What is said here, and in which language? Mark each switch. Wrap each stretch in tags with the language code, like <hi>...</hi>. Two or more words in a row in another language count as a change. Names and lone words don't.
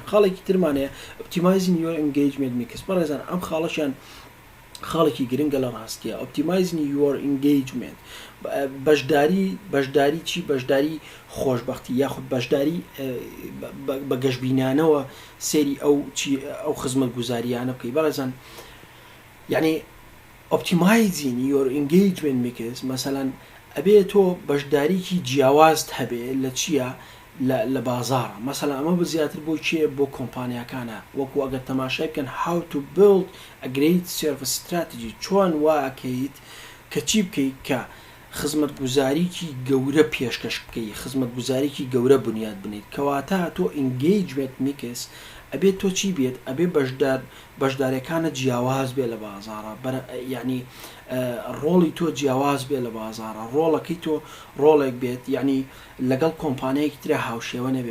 <ckb>خاڵێکی ترمانەیە</ckb> <en>optimizing your engagement mix</en> <ckb>بەڕێزان ئەم خاڵەشیان خاڵێکی گرنگە لە ڕاستیە</ckb> <en>optimizing your engagement</en> <ckb>بەشداری چی بەشداری خۆشبەختی یاخود بەشداری بە گەشتبینانەوە سێری ئەو خزمەتگوزاریانە بکەی. بەڕێزان یعنی</ckb> <en>optimizing your engagement mix</en> <ckb>مەسەلەن ئەبێ تۆ بەشداریکی جیاوازت هەبێ لە چییە لە بازارە مەسەلا ئەمە بە زیاتر بۆ چیە بۆ کۆمپانیەکانە وەکو ئەگەر تەماشای بکەن</ckb> <en>how to build a great service strategy</en> <ckb>چۆن واکەیت کە چی بکەیت کە خزمەتگوزاریکی گەورە پێشکەش بکەی خزمەتگوزاریکی گەورە بنیاد بنیت کەواتە تۆ</ckb> <en>engagement mix</en> <ckb>ئەبێت تۆ چی بێت ئەبێ بەشدارەکانە جیاواز بێ لە بازارە یعنی ڕۆڵی تۆ جیاواز بێ لە بازارە ڕۆڵەکەی تۆ ڕۆڵێک بێت یعنی لەگەڵ کۆمپانیایەکی ترە هاوشێوە نەبێ.</ckb>